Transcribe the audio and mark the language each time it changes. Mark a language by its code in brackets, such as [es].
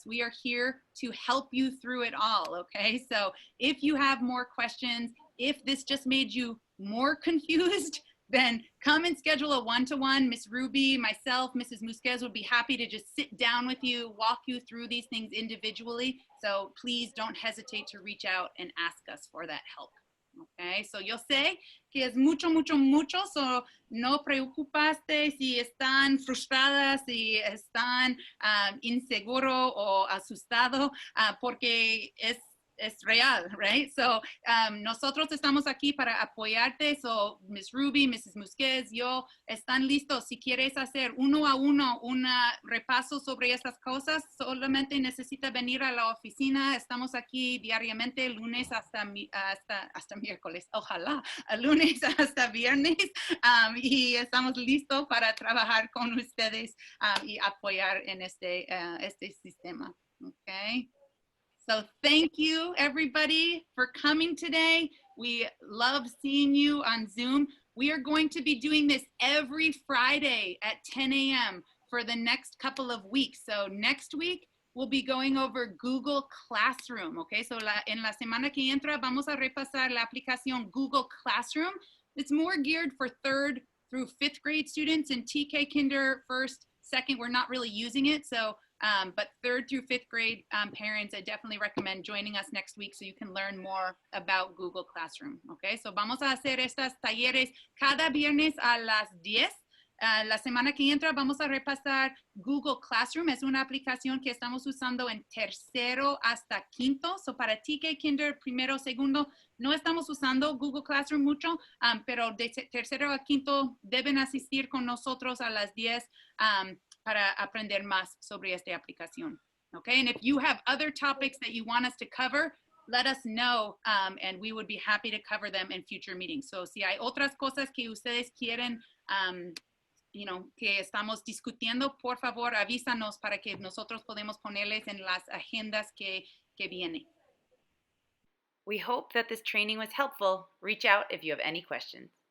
[en] We are here to help you through it all, okay? So if you have more questions, if this just made you more confused, then come and schedule a one-to-one. Miss Ruby, myself, Mrs. Musquez would be happy to just sit down with you, walk you through these things individually. So please don't hesitate to reach out and ask us for that help. [es] Okay, so yo sé que es mucho, so no preocupaste si están frustradas, si están inseguro o asustado, porque es real, [en] right? [es] So nosotros estamos aquí para apoyarte. So Miss Ruby, Mrs. Musquez, yo están listos. Si quieres hacer uno a uno un repaso sobre estas cosas, solamente necesita venir a la oficina. Estamos aquí diariamente, lunes hasta miércoles, ojalá, lunes hasta viernes, y estamos listos para trabajar con ustedes y apoyar en este sistema, okay? [en] So thank you, everybody, for coming today. We love seeing you on Zoom. We are going to be doing this every Friday at 10 a.m. for the next couple of weeks. So next week, we'll be going over Google Classroom, okay? [es] So en la semana que entra, vamos a repasar la aplicación Google Classroom. [en] It's more geared for 3rd through 5th grade students, and TK Kinder, 1st, 2nd, we're not really using it. So but 3rd through 5th grade parents, I definitely recommend joining us next week so you can learn more about Google Classroom, okay? [es] So vamos a hacer estas talleres cada viernes a las 10. La semana que entra vamos a repasar Google Classroom. Es una aplicación que estamos usando en 3º hasta 5º. So para TK Kinder, 1º, 2º, no estamos usando Google Classroom mucho, pero de 3º a 5º deben asistir con nosotros a las 10 para aprender más sobre esta aplicación. [en] Okay, and if you have other topics that you want us to cover, let us know, and we would be happy to cover them in future meetings. [es] So si hay otras cosas que ustedes quieren, que estamos discutiendo, por favor, avísanos para que nosotros podemos ponerles en las agendas que vienen. [en] We hope that this training was helpful. Reach out if you have any questions.